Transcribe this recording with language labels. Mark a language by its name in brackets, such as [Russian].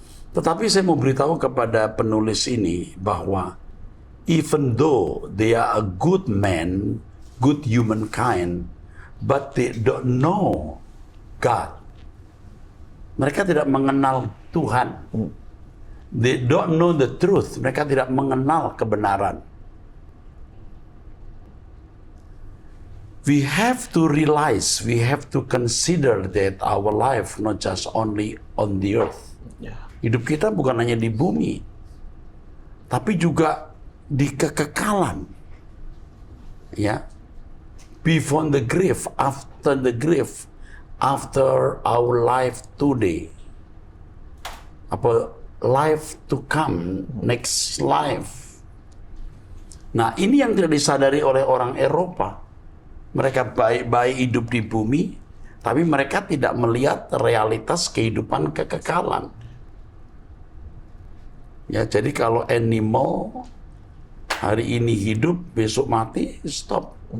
[Indonesian] Tetapi saya mau beritahu kepada penulis ini bahwa [English] even though they are a good man, good humankind, but they don't know God. [Indonesian] Mereka tidak mengenal Tuhan. [English] They don't know the truth. [Indonesian] Mereka tidak mengenal kebenaran. [English] We have to realize, we have to consider that our life not just only on the earth. [Indonesian] Hidup kita bukan hanya di bumi, tapi juga di kekekalan. Ya. [English] Before the grave, after the grave, after our life today, apa life to come, next life. [Indonesian] Nah, ini yang tidak disadari oleh orang Eropa. Mereka baik-baik hidup di bumi, tapi mereka tidak melihat realitas kehidupan kekekalan. Ya, jadi kalau animal hari ini hidup, besok mati, stop.